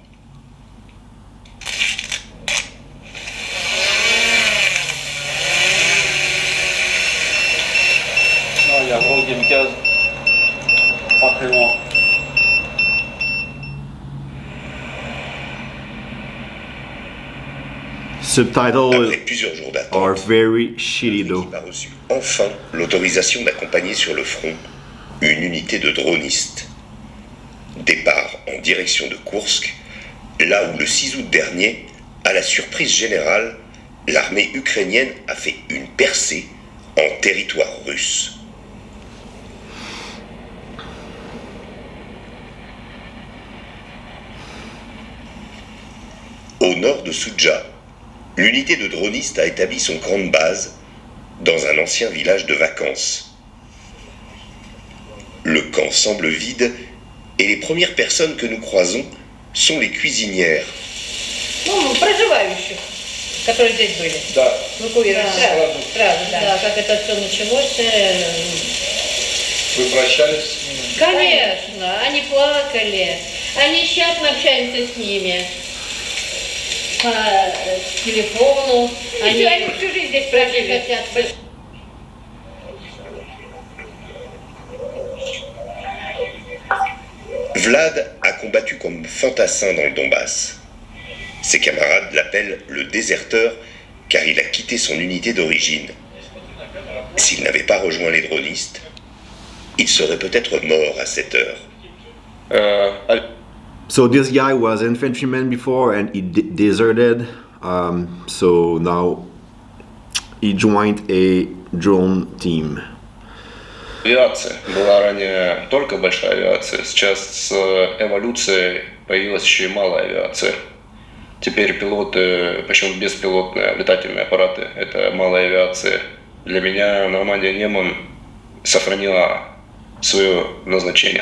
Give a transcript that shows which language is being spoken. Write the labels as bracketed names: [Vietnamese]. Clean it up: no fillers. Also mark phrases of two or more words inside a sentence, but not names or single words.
[French] Il y a un gros kamikaze, pas très loin. [English] Subtitles [French] Après plusieurs jours [English] are [French] d'attente, [English] very shitty though. [French] l'équipe a reçu enfin l'autorisation d'accompagner sur le front une unité de dronistes. Départ en direction de Koursk, là où le 6 août dernier, à la surprise générale, l'armée ukrainienne a fait une percée en territoire russe. Au nord de Soudja, l'unité de dronistes a établi son camp de base dans un ancien village de vacances. Le camp semble vide et les premières personnes que nous croisons sont les cuisinières. [Russian] Ну, проживающих, которые здесь были. Да. Эвакуировали. Сразу. Сразу, да. Как это все началось. Вы прощались с ними? Конечно, они плакали. Они нещадно общаемся с ними. По телефону. Они всю жизнь здесь прожили. Хотят. [French] Vlad a combattu comme fantassin dans le Donbass. Ses camarades l'appellent le déserteur car il a quitté son unité d'origine. S'il n'avait pas rejoint les dronistes, il serait peut-être mort à cette heure. [English] So this guy was infantryman before and he deserted. So now he joined a drone team. [Russian] Авиация была ранее только большая авиация, сейчас с эволюцией появилась еще и малая авиация. Теперь пилоты, причем беспилотные летательные аппараты, это малая авиация. Для меня Нормандия Неман сохранила свое назначение.